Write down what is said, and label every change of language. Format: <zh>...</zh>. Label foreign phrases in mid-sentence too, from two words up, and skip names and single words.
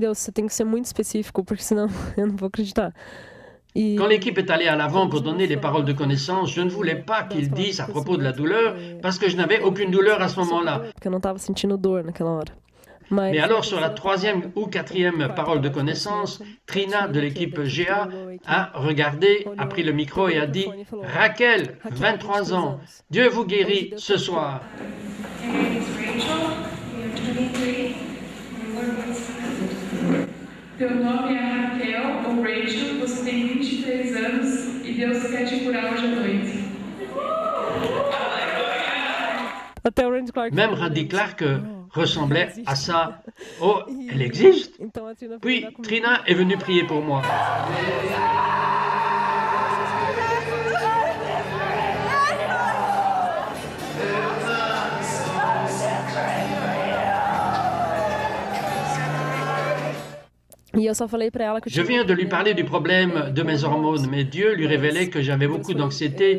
<fr>Quand l'équipe est allée à l'avant pour donner les paroles de connaissance, je ne voulais pas qu'il dise à propos de la douleur parce que je n'avais aucune douleur à ce moment-là. Mais alors, sur la 3e ou 4e parole de connaissance, Trina de l'équipe GA a regardé, a pris le micro et a dit « Raquel, 23 ans, Dieu vous guérit ce soir. »</fr> <pt>Teu nome é Raquel ou Rachel, você tem 23 anos e Deus quer te curar hoje à noite.</pt> <fr>Même Randy Clark ressemblait à ça. Oh, elle existe? Puis Trina est venue prier pour moi. Je viens de lui parler du problème de mes hormones, mais Dieu lui révélait que j'avais beaucoup d'anxiété.</fr>